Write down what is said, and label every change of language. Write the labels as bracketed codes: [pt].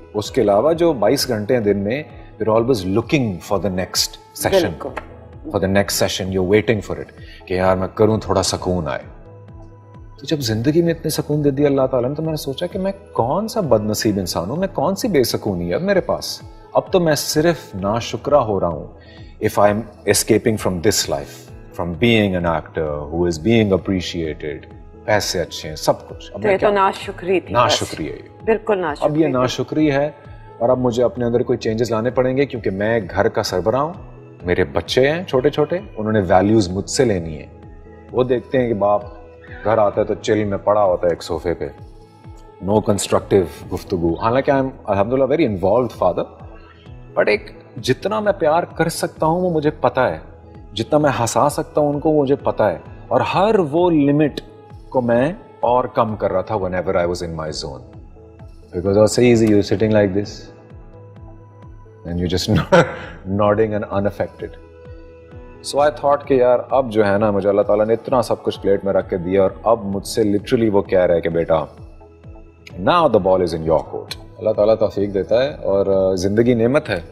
[ur] اس کے علاوہ جو 22 گھنٹے ہیں دن میں, [en] you're always looking for the next session, for the next session, you're waiting for it [ur] کہ یار میں کروں تھوڑا سکون آئے. تو جب زندگی میں اتنے سکون دے دیا اللہ تعالیٰ نے, تو میں نے سوچا کہ میں کون سا بد نصیب انسان ہوں, میں کون سی بے سکونی ہے اب میرے پاس. اب تو میں صرف ناشکرہ ہو رہا ہوں [en] if I'm escaping from this life, from being an actor who is being appreciated, [ur] پیسے اچھے ہیں, سب کچھ. تو یہ تو ناشکری تھی. ناشکری ہے, بالکل ناشکری. اب یہ ناشکری ہے اور اب مجھے اپنے اندر کوئی چینجز لانے پڑیں گے, کیونکہ میں گھر کا سربراہ ہوں, میرے بچے ہیں چھوٹے چھوٹے, انہوں نے ویلیوز مجھ سے لینی ہے. وہ دیکھتے ہیں کہ باپ گھر آتا ہے تو چل میں پڑا ہوتا ہے ایک صوفے پہ, نو کنسٹرکٹیو گفتگو. حالانکہ [en] I am الحمدللہ very involved father, [ur] بٹ ایک جتنا میں پیار کر سکتا ہوں وہ مجھے پتہ ہے, جتنا میں ہنسا سکتا ہوں ان کو مجھے پتہ ہے, اور ہر وہ لمٹ کو میں اور کم کر رہا تھا [en] whenever I was in my zone. Because it was so easy, you're sitting like this and you're just nodding and unaffected. So I thought [ur] کہ یار اب جو ہے نا مجھے اللہ تعالیٰ نے اتنا سب کچھ پلیٹ میں رکھ کے دیا, اور اب مجھ سے literally وہ کہہ رہا ہے کہ بیٹا [en] now the ball is in your court. [ur] اللہ تعالیٰ توفیق دیتا ہے, اور زندگی نعمت ہے.